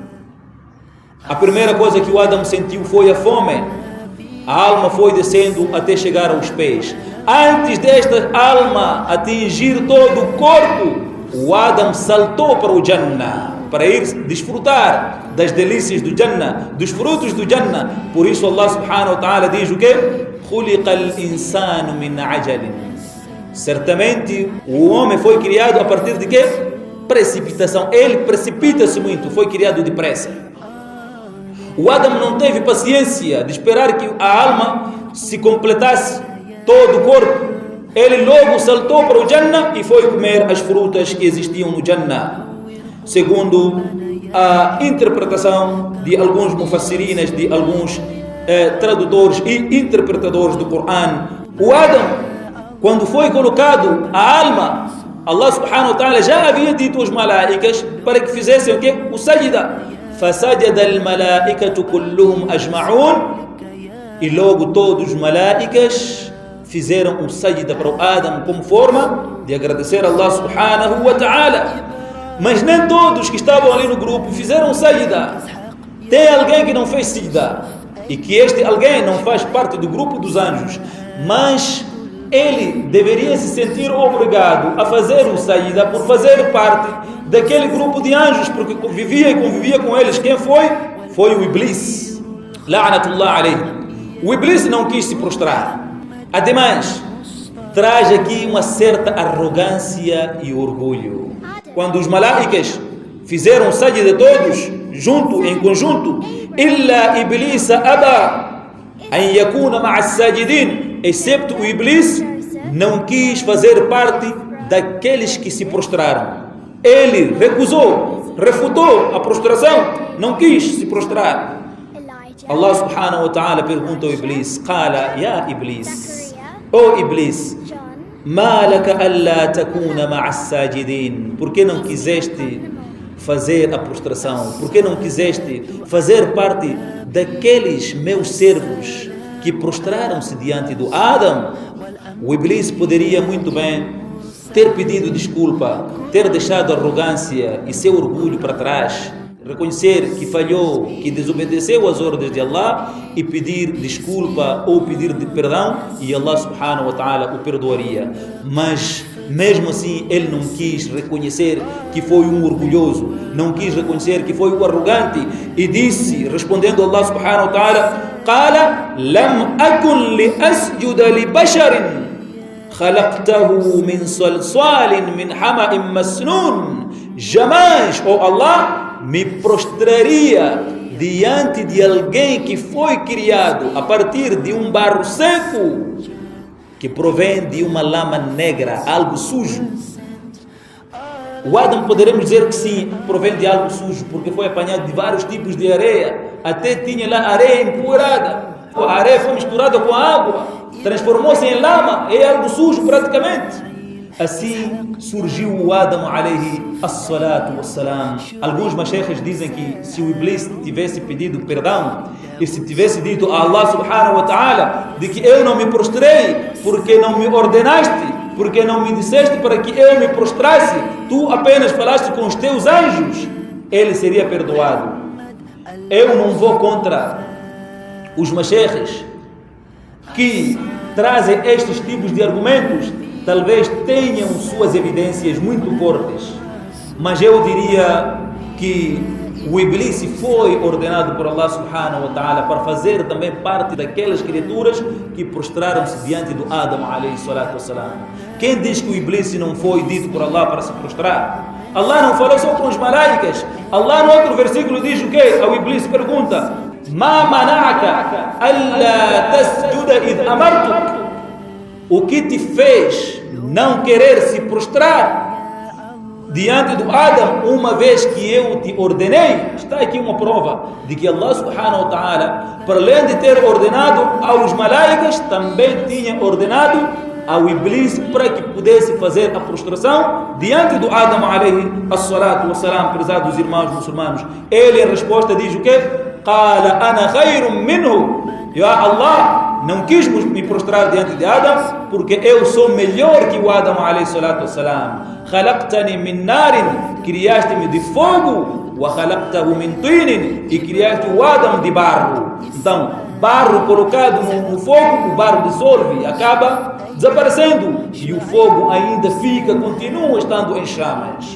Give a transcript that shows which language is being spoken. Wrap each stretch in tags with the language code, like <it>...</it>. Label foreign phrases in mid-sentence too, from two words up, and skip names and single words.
<pt>A primeira coisa que o Adam sentiu foi a fome. A alma foi descendo até chegar aos pés. Antes desta alma atingir todo o corpo, o Adam saltou para o Jannah, para ir desfrutar das delícias do Jannah, dos frutos do Jannah. Por isso</pt> <ar>الله سبحانه وتعالى</ar> <pt>diz o quê?</pt> <ar>خُلِقَ الْإِنسَانُ مِنْ عَجَلٍ.</ar> <pt>Certamente o homem foi criado a partir de quê? Precipitação. Ele precipita-se muito, foi criado depressa. O Adam não teve paciência de esperar que a alma se completasse todo o corpo. Ele logo saltou para o Jannah e foi comer as frutas que existiam no Jannah. Segundo a interpretação de alguns mufassirinas, de alguns tradutores e interpretadores do Corão, o Adam, quando foi colocado a alma,</pt> <ar>الله سبحانه وتعالى</ar> <pt>já havia dito aos malaicas para que fizessem o quê? O sajda.</pt> <ar>فَسَجَدَ الْمَلَائِكَةُ كُلُّهُمْ أَجْمَعُونَ.</ar> <pt>E logo todos os malaicas fizeram um sajda para o Adam como forma de agradecer a</pt> <ar>الله سبحانه وتعالى.</ar> <pt>Mas nem todos que estavam ali no grupo fizeram sajda. Tem alguém que não fez sajda, e que este alguém não faz parte do grupo dos anjos, mas ele deveria se sentir obrigado a fazer o sajda por fazer parte daquele grupo de anjos, porque vivia e convivia com eles. Quem foi? Foi o Iblis.</pt> <ar>لعنة الله عليه.</ar> <pt>O Iblis não quis se prostrar. Ademais, traz aqui uma certa arrogância e orgulho. Quando os malaicas fizeram o sajda todos, junto, em conjunto,</pt> <ar>إلا إبليس أبى أن يكون مع الساجدين,</ar> <pt>excepto o Iblis, não quis fazer parte daqueles que se prostraram. Ele recusou, refutou a prostração, não quis se prostrar.</pt> <ar>الله سبحانه وتعالى</ar> <pt>pergunta ao Iblis,</pt> <ar>قال يا إبليس,</ar> <pt>oh Iblis,</pt> <ar>ما لك ألا تكون مع الساجدين,</ar> <pt>por que não quiseste fazer a prostração? Por que não quiseste fazer parte daqueles meus servos que prostraram-se diante do Adam? O Iblis poderia muito bem ter pedido desculpa, ter deixado a arrogância e seu orgulho para trás, reconhecer que falhou, que desobedeceu às ordens de Allah e pedir desculpa ou pedir perdão, e</pt> <ar>الله سبحانه وتعالى</ar> <pt>o perdoaria. Mas mesmo assim ele não quis reconhecer que foi um orgulhoso, não quis reconhecer que foi um arrogante, e disse, respondendo a</pt> <ar>الله سبحانه وتعالى, قال لم أكن لأسجد لبشر خلقته من صلصال من حمإ مسنون.</ar> <pt>Jamais, oh Allah, me prostraria diante de alguém que foi criado a partir de um barro seco que provém de uma lama negra, algo sujo. O Adam poderemos dizer que sim, provém de algo sujo, porque foi apanhado de vários tipos de areia, até tinha lá areia empoeirada. A areia foi misturada com a água, transformou-se em lama, é algo sujo praticamente. Assim surgiu o Adam</pt> <ar>عليه الصلاة والسلام.</ar> <pt>Alguns mashaykhs dizem que se o Iblis tivesse pedido perdão e se tivesse dito a</pt> <ar>الله سبحانه وتعالى</ar> <pt>de que eu não me prostrei porque não me ordenaste, porque não me disseste para que eu me prostrasse, tu apenas falaste com os teus anjos, ele seria perdoado. Eu não vou contra os mashaykhs que trazem estes tipos de argumentos. Talvez tenham suas evidências muito fortes, mas eu diria que o Iblis foi ordenado por</pt> <ar>الله سبحانه وتعالى</ar> <pt>para fazer também parte daquelas criaturas que prostraram-se diante do Adam</pt> <ar>عليه الصلاة والسلام.</ar> <pt>Quem diz que o Iblis não foi dito por Allah para se prostrar? Allah não falou só com os malaicas. Allah no outro versículo diz o quê? Ao Iblis pergunta:</pt> <ar>ما منعك ألا تسجد إذ أمرتك?</ar> <pt>O que te fez não querer se prostrar diante do Adam, uma vez que eu te ordenei? Está aqui uma prova de que</pt> <ar>الله سبحانه وتعالى,</ar> <pt>para além de ter ordenado aos malaicas, também tinha ordenado ao Iblis para que pudesse fazer a prostração diante do Adam</pt> <ar>عليه الصلاة والسلام.</ar> <pt>Prezados irmãos muçulmanos, ele em resposta diz o quê?</pt> <ar>قال أنا خير منه. يا الله,</ar> <pt>não quis me prostrar diante de Adam porque eu sou melhor que o Adam</pt> <ar>عليه الصلاة والسلام. خلقتني من نار,</ar> <pt>criaste-me de fogo,</pt> <ar>وخلقته من طين,</ar> <pt>e criaste o Adam de barro. Então, barro colocado no fogo, o barro dissolve, acaba desaparecendo, e o fogo ainda fica, continua estando em chamas.</pt>